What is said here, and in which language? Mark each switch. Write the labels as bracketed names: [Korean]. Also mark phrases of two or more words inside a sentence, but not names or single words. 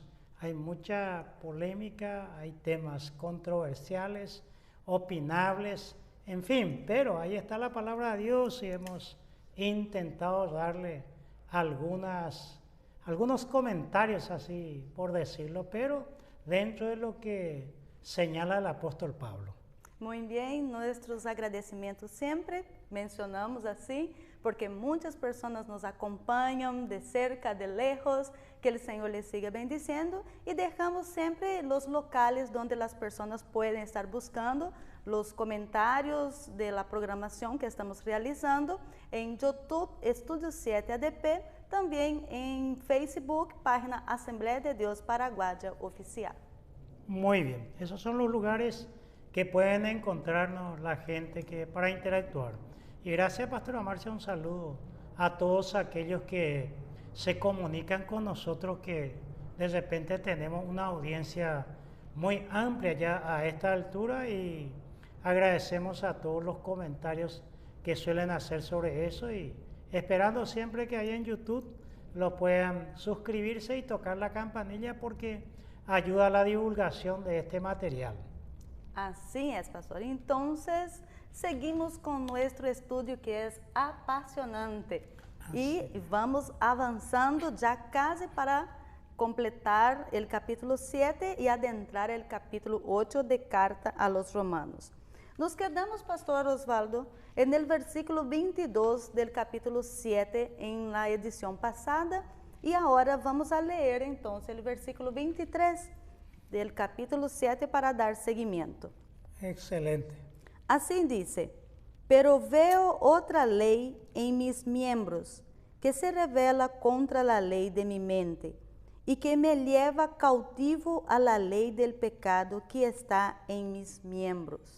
[Spanish] Hay mucha polémica, hay temas controversiales, opinables, en fin, pero ahí está la palabra de Dios y hemos intentado darle algunos comentarios así por decirlo, pero dentro de lo que señala el apóstol Pablo. [Portuguese] Muito bem, nossos agradecimentos sempre mencionamos assim, porque muitas pessoas nos acompanham de cerca, [Spanish] de lejos, [Portuguese] que o Senhor [Spanish] les siga bendiciendo [Portuguese] e deixamos sempre os locais onde as pessoas podem estar buscando os comentários [Spanish] de la [Portuguese] programação que estamos realizando em YouTube, Estúdio 7 ADP, também em Facebook, página Assembleia de Deus Paraguaya Oficial. [Spanish] Muy bien, esos son los lugares que pueden encontrarnos la gente para interactuar. Y gracias, Pastora Marcia, un saludo a todos aquellos que se comunican con nosotros, que de repente tenemos una audiencia muy amplia ya a esta altura, y agradecemos a todos los comentarios que suelen hacer sobre eso, y esperando siempre que ahí en YouTube lo puedan suscribirse y tocar la campanilla porque ayuda a la divulgación de este material. [Portuguese] Assim é, pastor. Então, seguimos com nosso estudo que é apaixonante. E vamos avançando já quase para completar o capítulo 7 e adentrar o capítulo 8 de Carta a los Romanos. [Spanish] Nos quedamos, [Portuguese] pastor Osvaldo, no versículo 22 do capítulo 7 em la edição passada, e agora vamos a ler então o versículo 23 del capítulo 7 [Spanish] para dar seguimiento. [Portuguese] Excelente. [Spanish] Assim dice: pero veo otra ley en mis miembros, que se revela contra la ley de mi mente, y que me lleva cautivo a la ley del pecado que está en mis miembros.